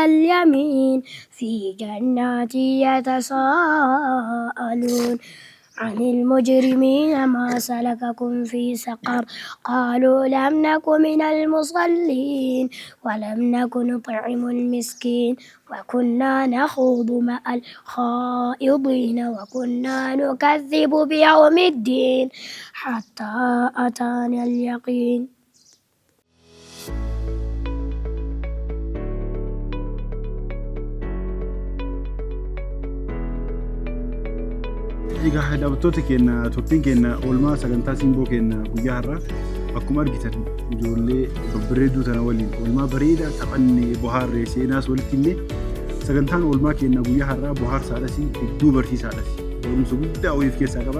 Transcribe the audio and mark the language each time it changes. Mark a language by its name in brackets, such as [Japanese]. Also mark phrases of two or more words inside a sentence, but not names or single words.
[Arabic] اليمين في جنات يتساءلون عن المجرمين ما سلككم في سقر قالوا لم نك من المصلين ولم نك نطعم المسكين وكنا نخوض مع الخائضين وكنا نكذب بيوم الدين حتى أتانا اليقين. [Oromo] Egaa daawwattoota keenya Itoophiyaan keenya oolmaa sagantaa simboo keenya guyyaa har'aa akkuma argitan ijoollee babbareedduu tana waliin oolmaa bareedaa taphannee bohaarree seenaas walitti illee sagantaan oolmaa keenya guyyaa har'aa bohaarsaadhas hedduu barsiisaadhas barumsa guddaa waliif keessaa qaba.